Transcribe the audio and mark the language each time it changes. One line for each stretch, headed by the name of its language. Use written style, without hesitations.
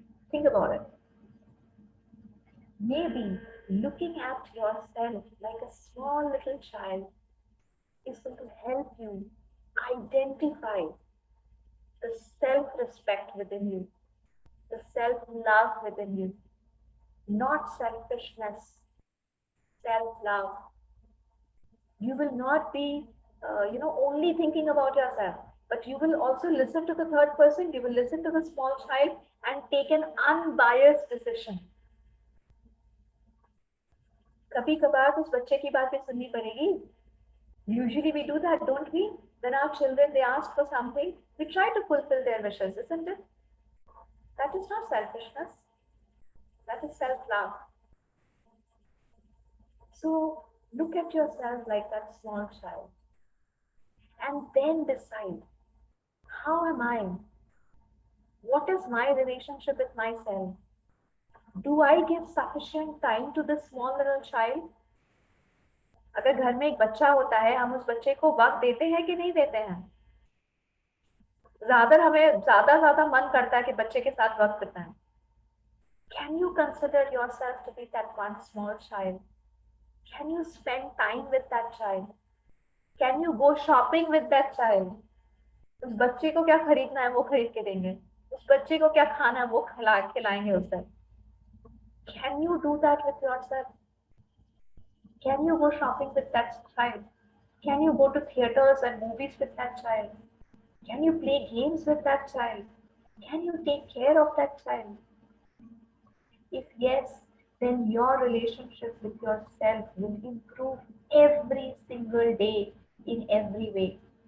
English: Think about it. Maybe looking at yourself like a small little child is going to help you identify the self respect within you, the self love within you, not selfishness, self love. You will not be, only thinking about yourself, but you will also listen to the third person, you will listen to the small child and take an unbiased decision.
Hindi: कभी कभार उस बच्चे की बात भी सुननी पड़ेगी.
English: Usually we do that, don't we? When our children, they ask for something, we try to fulfill their wishes, isn't it? That is not selfishness. That is self-love. So look at yourself like that small child and then decide, how am I? What is my relationship with myself? Do I give sufficient time to this small little child?
Hindi: अगर घर में एक बच्चा होता है, हम उस बच्चे को वक्त देते हैं कि नहीं देते हैं? हमें ज्यादा मन करता है कि बच्चे के साथ वक्त बिताएं.
English: Can you consider yourself to be that one small child? Can you spend time with that child? Can you go shopping with that child?
Hindi: उस बच्चे को क्या खरीदना है वो खरीद के देंगे. उस बच्चे को क्या खाना है वो खिलाएंगे उसे.
English: Can you do that with yourself? Can you go shopping with that child? Can you go to theaters and movies with that child? Can you play games with that child? Can you take care of that child? If yes, then your relationship with yourself will improve every single day in every way.